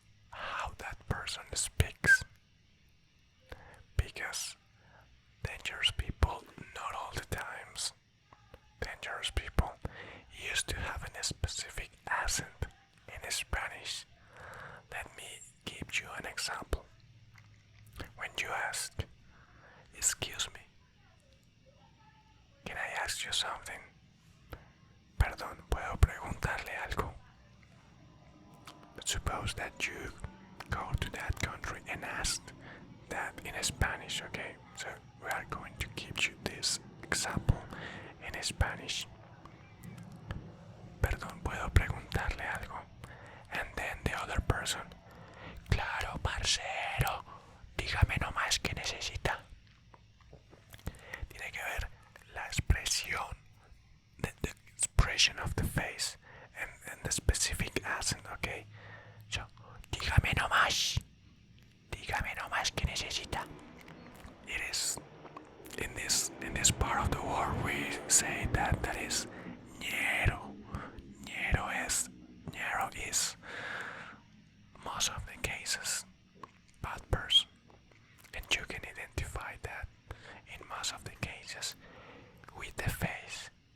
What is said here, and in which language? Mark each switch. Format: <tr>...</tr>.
<en>How that person speaks. Because dangerous people, not all the times, dangerous people used to have a specific accent in Spanish. Let me give you an example. When you ask, excuse me, can I ask you something?</en> <es>Perdón, ¿puedo preguntarle algo?</es> <en>But suppose that you go to that country and ask that in Spanish, okay? So we are going to give you this example in Spanish.</en> <es>Perdón, ¿puedo preguntarle algo?</es> <en>And then the other person,</en> <es>claro, parcero, dígame nomás qué necesita. Tiene que ver la expresión,</es> <en>the expression of the face, and the specific accent, okay?</en> <es>So, dígame nomás qué necesita.</es> <en>It is in this part of the world we say that is ñero. Ñero is most of the cases bad person, and you can identify that in most of the cases with the face.</en>